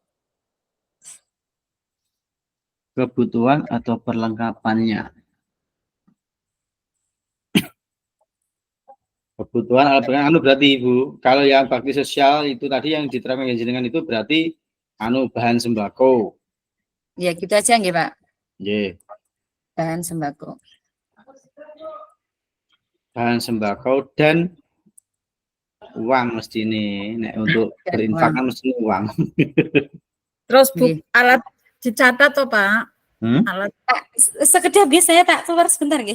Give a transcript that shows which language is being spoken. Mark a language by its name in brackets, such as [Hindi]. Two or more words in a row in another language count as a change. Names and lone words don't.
[Indonesian] Kebutuhan atau perlengkapannya. Kebutuhan alat perlengkapan berarti Ibu, kalau yang bakti sosial itu tadi yang diterangkan jenengan itu berarti bahan sembako. Ya gitu aja nggih Pak. Nggih. Bahan sembako. Bahan sembako dan uang mesti ini untuk berinfak kan mesti uang. Terus alat dicatat toh Pak? Alat sekedar biasanya tak keluar sebentar nggih.